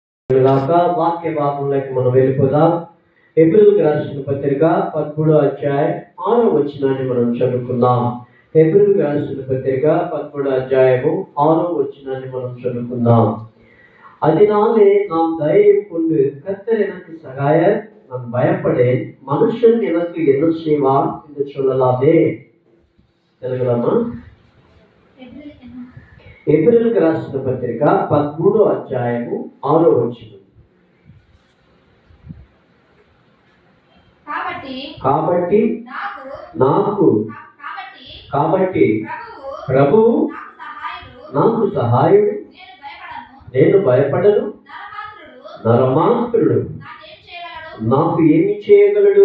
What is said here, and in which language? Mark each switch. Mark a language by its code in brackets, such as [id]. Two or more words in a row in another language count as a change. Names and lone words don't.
[te] వాక్య భాగంలోకి మనం వెళ్ళిపోదాం. హెబ్రీయులకు రాసిన పత్రిక 13వ అధ్యాయం 6వ వచనాన్ని మనం చదువుకుందాం. హెబ్రీయులకు రాసిన పత్రిక 13వ అధ్యాయము 6వ వచనాన్ని మనం చదువుకుందాం. [ta] அதனாலே நாம் தைரியம் கொண்டு கர்த்தர் எனக்கு சகாயர், நான் பயப்படேன், மனுஷன் எனக்கு என்ன செய்வான் என்று சொல்லலாமே. [te] తెలుగులమ్మా? హెబ్రీయులకు రాసిన పత్రిక 13వ అధ్యాయము 6వ వచనం. కాబట్టి ప్రభువు నాకు సహాయుడు, నేను భయపడను, నరమాత్రుడు నాకు ఏమి చేయగలడు?